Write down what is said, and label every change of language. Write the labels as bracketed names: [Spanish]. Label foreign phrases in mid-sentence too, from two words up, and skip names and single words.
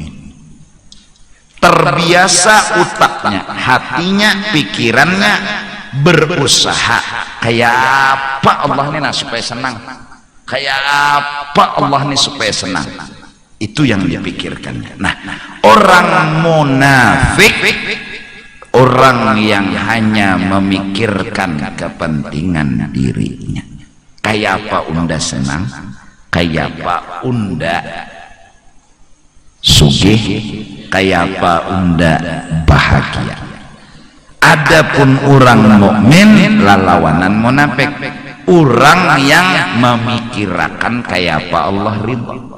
[Banjar] Terbiasa utaknya, hatinya, pikirannya berusaha kayak apa Allah ini supaya senang, kayak apa Allah ini supaya senang. Itu yang dipikirkannya. Nah, orang munafik, orang yang hanya memikirkan kepentingan dirinya. Kayak apa unda senang, kayak apa unda sugih, kayak apa unda bahagia. Adapun orang mukmin lalawanan munafik, orang yang memikirkan kayak apa Allah ridha.